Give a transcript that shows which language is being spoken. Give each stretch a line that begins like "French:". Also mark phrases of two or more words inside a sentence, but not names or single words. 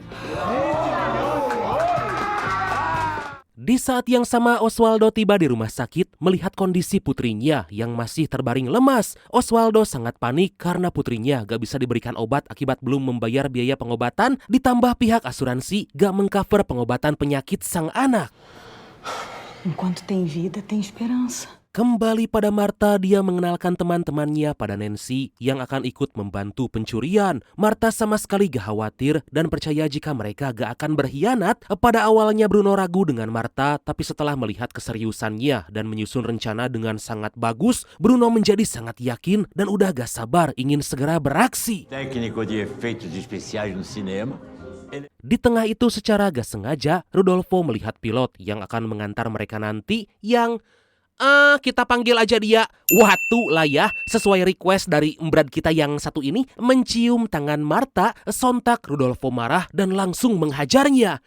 Indonesian: Di saat yang sama, Oswaldo tiba di rumah sakit melihat kondisi putrinya yang masih terbaring lemas. Oswaldo sangat panik karena putrinya gak bisa diberikan obat akibat belum membayar biaya pengobatan, ditambah pihak asuransi gak mengcover pengobatan penyakit sang anak.
Portuguese: Enquanto tem vida, tem esperança.
Indonesian: Kembali pada Marta, dia mengenalkan teman-temannya pada Nancy yang akan ikut membantu pencurian. Marta sama sekali gak khawatir dan percaya jika mereka gak akan berkhianat. Pada awalnya Bruno ragu dengan Marta, tapi setelah melihat keseriusannya dan menyusun rencana dengan sangat bagus, Bruno menjadi sangat yakin dan udah gak sabar ingin segera beraksi.
Portuguese: Técnico de efeitos especiais no cinema.
Indonesian: Di tengah itu secara gak sengaja, Rudolfo melihat pilot yang akan mengantar mereka nanti yang... kita panggil aja dia Watu lah ya, sesuai request dari Brad kita yang satu ini. Mencium tangan Marta, sontak Rudolfo marah dan langsung menghajarnya.